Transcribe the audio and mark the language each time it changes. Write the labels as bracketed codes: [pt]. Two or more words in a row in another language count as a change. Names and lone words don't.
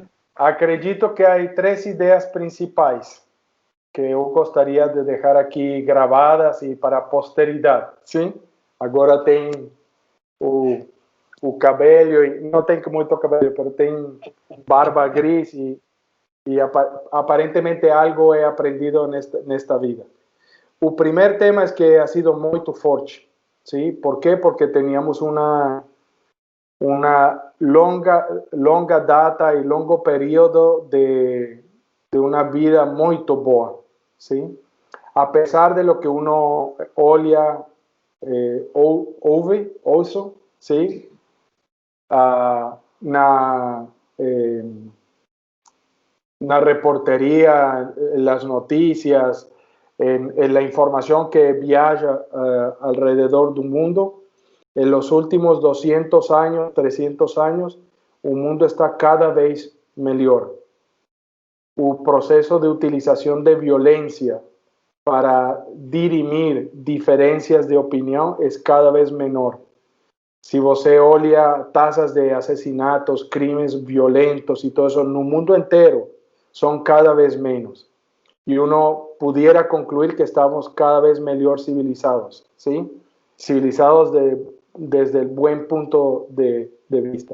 [pt] Acredito que há 3 ideias principais que eu gostaria de deixar aqui gravadas e para a posteridade. Sim? Agora tem o cabelo, não tem muito cabelo, mas tem barba gris e aparentemente algo é aprendido nesta vida. [es] o primer tema es que ha sido muy forte, ¿sí? ¿Por qué? Porque teníamos una longa data y longo periodo de una vida muy boa, ¿sí? A pesar de lo que uno [pt] olha, ouve, [es] ¿sí? Eh, na reportería, en las noticias, en la información que viaja alrededor del mundo. En los últimos 200 años, 300 años, el mundo está cada vez mejor. El proceso de utilización de violencia para dirimir diferencias de opinión es cada vez menor. Si [pt] você olha [es] tasas de asesinatos, crímenes violentos y todo eso en el mundo entero, son cada vez menos. Y uno pudiera concluir que estamos cada vez mejor civilizados, ¿sí? Civilizados desde el buen punto de vista.